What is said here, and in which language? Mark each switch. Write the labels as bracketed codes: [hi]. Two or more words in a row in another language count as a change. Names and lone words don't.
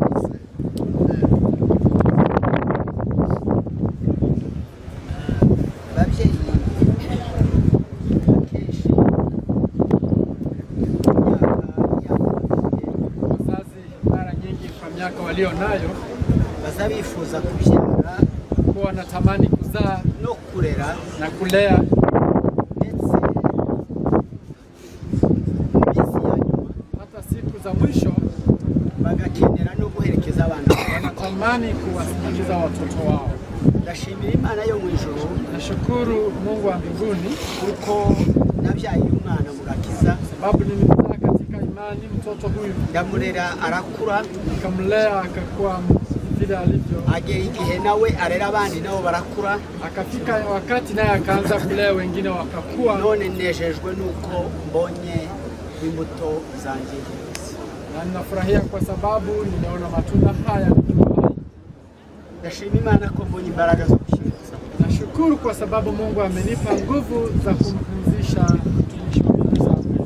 [rw] Babyeyi [sw] wazazi mara nyingi kwa miaka walio nayo [rw] bazabifuza kubyara, [sw] kwa wanatamani kuzaa [rw] no kurera [sw] na kulea, [rw] ndetse minsi ya nyuma [sw] hata siku za mwisho [rw] bagakenera no guherekeza abana. [sw] wanatamani kuwasindikiza watoto wao. [rw] Ndashimira Imana yo mu ijuru, [sw] nashukuru Mungu wa mbinguni [rw] kuko nabyaye umwana Murakiza, [sw] sababu nilimzaa katika imani mtoto huyu, [rw] ndamurera arakura, [sw] nikamlea akakuwa vile alivyo, [rw] agera igihe nawe arera abandi nabo barakura, [sw] akafika wakati naye akaanza kulea wengine wakakuwa. [rw] none nejejwe nuko mbonye imbuto zanjye. [sw] Na ninafurahia kwa sababu ninaona matunda haya nikiwa hai. [rw] Ndashima Imana ko mbonye imbaraga zo gushiriza. [sw] Nashukuru kwa sababu Mungu amenipa nguvu za kumpumzisha mtumishi wa Mungu.